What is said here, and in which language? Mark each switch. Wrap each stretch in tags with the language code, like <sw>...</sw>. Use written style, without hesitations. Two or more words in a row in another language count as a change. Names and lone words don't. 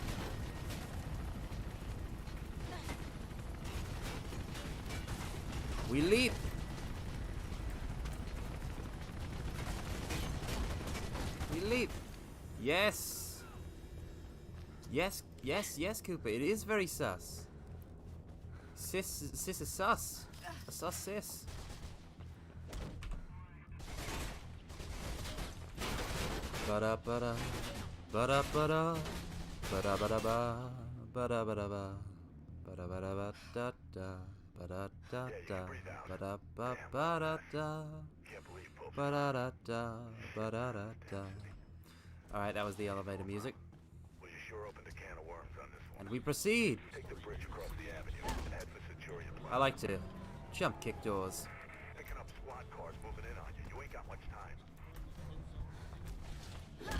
<en>We leap! We leap! Yes! Yes, yes, yes, Cooper. It is very sus. Sis is sus. A sus sis. Ba-da ba-da. Ba-da ba-da. Ba-da ba-da ba. Ba-da ba-da ba. Ba-da ba-da ba da da. Ba-da-da-da, ba-da-ba-ba-da-da, ba-da-da-da, ba-da-da-da. Alright, that was the elevator music. Well, you sure opened a can of worms on this one. And we proceed. Take the bridge across the avenue and head for Centurion Plaza. I like to jump kick doors. Picking up squad cars moving in on you. You ain't got much time.</en>